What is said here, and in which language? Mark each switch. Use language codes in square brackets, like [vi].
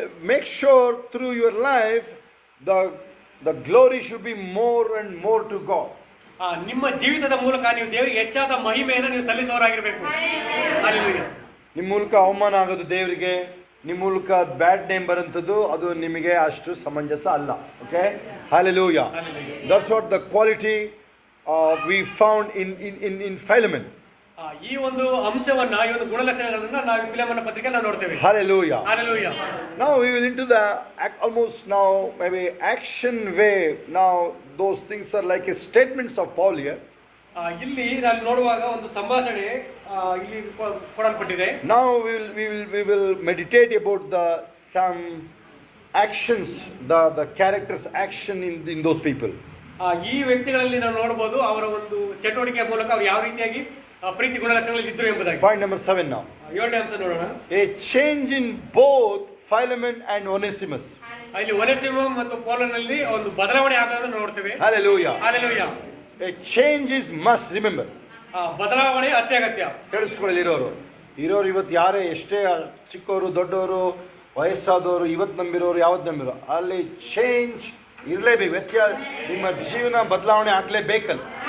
[en] Make sure through your life the glory should be more and more to God. [kn] ನಿಮ್ಮ ಜೀವಿತದ ಮೂಲಕ ನೀವು ದೇವರಿಗೆ ಹೆಚ್ಚಾದ ಮಹಿಮೆಯನ್ನು ನೀವು ಸಲ್ಲಿಸುವವರಾಗಿರಬೇಕು. Hallelujah. ನಿಮ್ಮ ಮೂಲಕ ಅವಮಾನ ಆಗೋದು ದೇವರಿಗೆ, ನಿಮ್ಮ ಮೂಲಕ ಬ್ಯಾಡ್ ನೇಮ್ ಬರುವಂಥದ್ದು ಅದು ನಿಮಗೆ ಅಷ್ಟು ಸಮಂಜಸ ಅಲ್ಲ. Okay. Hallelujah. [en] That's what the quality we found in Philemon. [kn] ಈ ಒಂದು ಅಂಶವನ್ನ ಈ ಒಂದು ಗುಣಲಕ್ಷಣಗಳನ್ನ ನಾವು ಫಿಲೆಮೋನನ ಪತ್ರಿಕೆಯಲ್ಲಿ ನೋಡ್ತೇವೆ. Hallelujah. Hallelujah. [en] Now we will into the almost now maybe action way. Now those things are like a statements of Paul here. [kn] ಇಲ್ಲಿ ನಾನು ನೋಡುವಾಗ ಒಂದು ಸಂಭಾಷಣೆ ಇಲ್ಲಿ ಕೊಡಲ್ಪಟ್ಟಿದೆ. [en] Now we will meditate about some actions, the characters action in those people. [kn] ಈ ವ್ಯಕ್ತಿಗಳಲ್ಲಿ ನಾವು ನೋಡಬಹುದು ಅವರ ಒಂದು ಚಟುವಟಿಕೆಯ ಮೂಲಕ ಅವರು ಯಾವ ರೀತಿಯಾಗಿ ಪ್ರೀತಿ ಗುಣಲಕ್ಷಣಗಳಲ್ಲಿ ಇದ್ರು ಎಂಬುದಾಗಿ. [en] Point number 7 now. [kn] 7ನೇ ಅಂಶ ನೋಡೋಣ. [en] A change in both Philemon and Onesimus. [kn] ಇಲ್ಲಿ ಒನೆಸಿಮ ಮತ್ತು ಪೌಲನಲ್ಲಿ ಒಂದು ಬದಲಾವಣೆ ಆಗೋದನ್ನು ನೋಡ್ತೇವೆ. Hallelujah. Hallelujah. [en] A change is must, remember. [kn] ಬದಲಾವಣೆ ಅತ್ಯಗತ್ಯ. ಕೇಳಿಸ್ಕೊಳ್ಳಿ ಇರೋರು ಇವತ್ತು ಯಾರೇ ಎಷ್ಟೇ ಚಿಕ್ಕವರು ದೊಡ್ಡವರು ವಯಸ್ಸಾದವರು ಇವತ್ತು ನಂಬಿರೋರು ಯಾವತ್ತು ನಂಬಿರೋ ಅಲ್ಲಿ ಚೇಂಜ್ ಇರಲೇಬೇಕು. ವ್ಯತ್ಯಾಸ ನಿಮ್ಮ ಜೀವನ ಬದಲಾವಣೆ ಆಗ್ಲೇಬೇಕಲ್ಲ.